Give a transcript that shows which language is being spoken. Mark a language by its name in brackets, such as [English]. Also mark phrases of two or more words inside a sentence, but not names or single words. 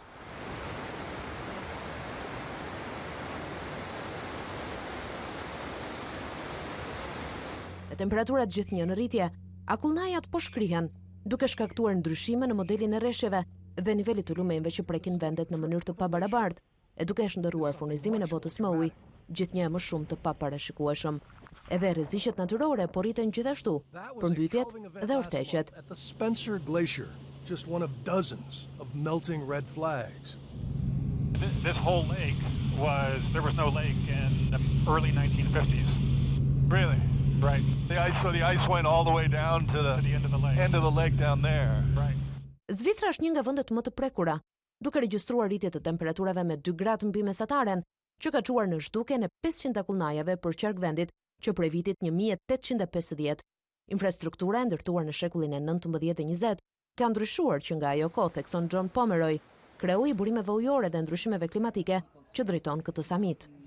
[Albanian] Temperaturat gjithnjë në rritje, akullnajat po shkrihen, duke shkaktuar ndryshime në modelin e rreshjeve dhe nivelit të lumejve që prekin vendet në mënyrë të pabarabartë, e duke shndërruar furnizimin e botës me ujë, gjithnjë më shumë të paparashikueshëm. Edhe rreziqet natyrore po rriten gjithashtu, përmbytjet dhe urtëqet. [English] This whole lake there was no lake in the early 1950s. Really? Right. The ice went all the way down to the end of the lake down there. Right. [Albanian] Zvicra është një nga vendet më të prekura, duke regjistruar rritje të temperaturave me 2 gradë mbi mesataren, që ka çuar në zhdukjen e 500 akullnajave për qark vendit që prej vitit 1850. Infrastruktura e ndërtuar në shekullin e 19 dhe 20 ka ndryshuar që nga ajo kohë, thekson John Pomeroy, kreu i burimeve ujore dhe ndryshimeve klimatike që drejton këtë samit.